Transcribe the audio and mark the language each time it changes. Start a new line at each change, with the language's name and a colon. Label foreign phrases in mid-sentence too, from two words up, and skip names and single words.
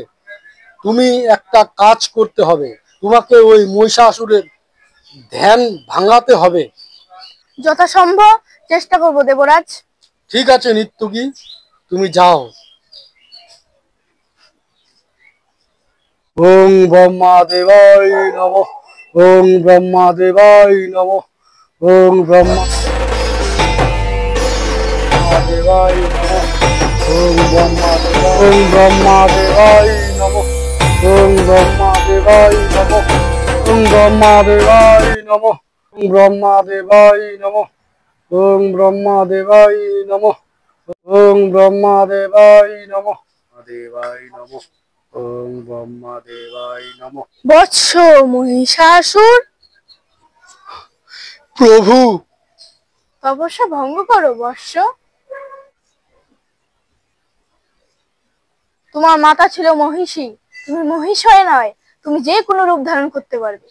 Bangla: তুমি একটা কাজ করতে হবে, তোমাকে ওই মহিষাসুরের ধ্যান ভাঙাতে হবে। যথাসম্ভব চেষ্টা করব দেবরাজ। ঠিক আছে নিত্যকি, তুমি যাও।
Sanskrit: ওং ব্রহ্মা দেবায় নমঃ। ওং ব্রহ্মা দেবায় নমঃ। ওং ব্রহ্মা দেবায় নমঃ। ওং ব্রহ্মা ওং ব্রহ্মা দেবায় নমঃ। ওং ব্রহ্মা দেবায় নমঃ। ওং ব্রহ্মা দেবায় নমঃ। ওং ব্রহ্মা দেবায় নমঃ। ওং ব্রহ্মা দেবায় নমঃ। ওং ব্রহ্মা দেবায় নমঃ। দেবায় নমঃ। ওং ব্রহ্মা দেবায় নমঃ।
Bangla: বৎস মহিষাসুর, প্রভু, তপস্যা ভঙ্গ করো বৎস। তোমার মাতা ছিল মহিষী, তুমি মহিষ হয়ে নয়, তুমি যে কোনো রূপ ধারণ করতে পারবে।